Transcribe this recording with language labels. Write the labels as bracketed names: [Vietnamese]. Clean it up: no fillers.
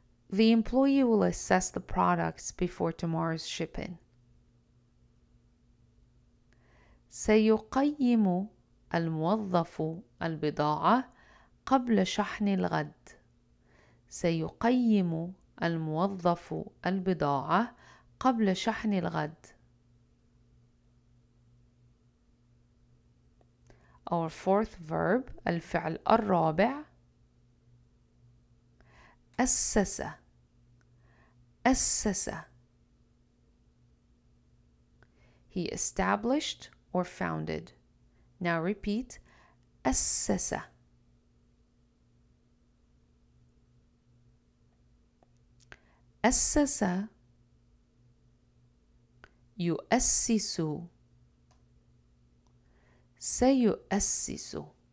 [English] The employee will assess the products before tomorrow's shipping. [Arabic] سيقيم الموظف البضاعة قبل شحن الغد. سيقيم الموظف البضاعة قبل شحن الغد. [English] Our fourth verb [Arabic] الفعل الرابع أسس أسس. [English] He established or founded. Now repeat. [Arabic] أسس أسس يؤسس سيؤسس.